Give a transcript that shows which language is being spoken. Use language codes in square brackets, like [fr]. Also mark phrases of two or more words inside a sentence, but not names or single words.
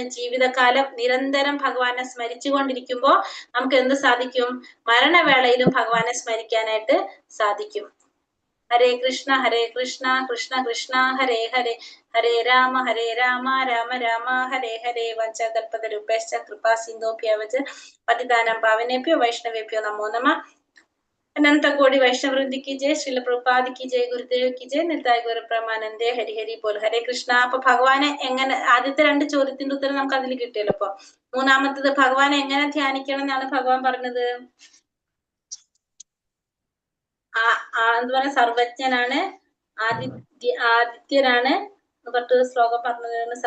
[ml] ജീവിതകാലം നിരന്തരം ഭഗവാനെ സ്മരിച്ചു കൊണ്ടിരിക്കുമ്പോൾ നമുക്ക് എന്ത് സാധിക്കും? മരണവേളയിലും ഭഗവാനെ സ്മരിക്കാനായിട്ട് സാധിക്കും. [sa] ഹരേ കൃഷ്ണ കൃഷ്ണ കൃഷ്ണ ഹരേ ഹരേ, ഹരേ രാമ രാമ രാമ ഹരേ ഹരേ. വഞ്ചകൽപതരുഭ്യശ്ച കൃപാ സിന്ധോഭ്യവച പതിതാനാം പാവനേഭ്യോ വൈഷ്ണവേഭ്യോ നമോ നമഃ. [hi] अनंत कोटि वैष्णव वृंद की जय, श्रील प्रभुपाद की जय, गुरुदेव की जय, [bn] নিতাই গুরু প্রেমানন্দে। হরি হরি বোল. [hi] ഹരേ കൃഷ്ണ. [ml] അപ്പൊ ഭഗവാനെ എങ്ങനെ, ആദ്യത്തെ 2 ചോദ്യത്തിന്റെ ഉത്തരം നമുക്ക് അതിൽ കിട്ടിയല്ലോ. അപ്പൊ മൂന്നാമത്തത് ഭഗവാനെ എങ്ങനെ ധ്യാനിക്കണം എന്നാണ് ഭഗവാൻ പറഞ്ഞത്? എന്ത് പറയാ? സർവജ്ഞനാണ്, ആദിത്യനാണ് എന്ന് പറഞ്ഞിട്ട് ശ്ലോകം പറഞ്ഞത്.